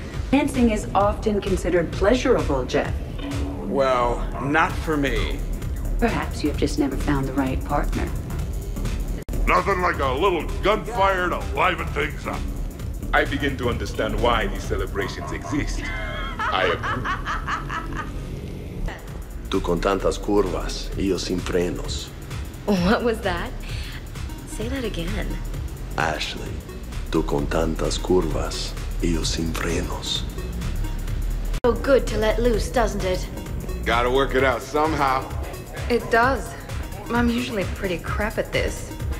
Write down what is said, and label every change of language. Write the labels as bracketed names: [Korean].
[English] Dancing is often considered pleasurable, Jeff. Well, not for me. Perhaps you've just never found the right partner. Nothing like a little gunfire to liven things up. I begin to understand why these celebrations exist. I approve. [Spanish] Tú con tantas curvas, y yo sin frenos. [English] What was that? Say that again. [Spanish] Ashley, tú con tantas curvas, y yo sin frenos. [English] So good to let loose, doesn't it? Gotta work it out somehow. It does. I'm usually pretty crap at this.